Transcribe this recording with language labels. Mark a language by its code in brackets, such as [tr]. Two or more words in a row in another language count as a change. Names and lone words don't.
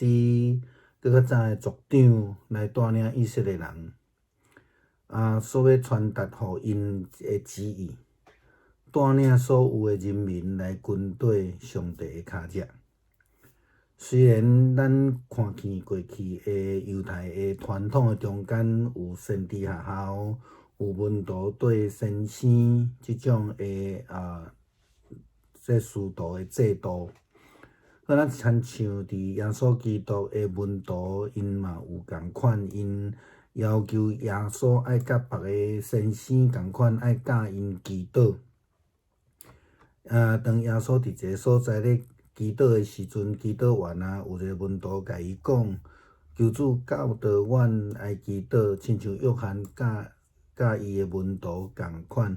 [nan] 搁较早的族长来带领以色列人，所要传达互因的旨意，带领所有的人民来跟对上帝的脚迹。虽然咱看见过去的犹太的传统的中间有先知学校，有门徒对先生即种的这师徒的制度。咱亲像伫耶稣基督的门徒，因嘛有共款，因要求耶稣爱甲别个先生共款，爱教因祈祷。当耶稣伫一个所在咧祈祷的时阵，祈祷完有一个门徒甲伊讲：“求主教导阮爱祈祷，亲像约翰教伊的门徒共款。”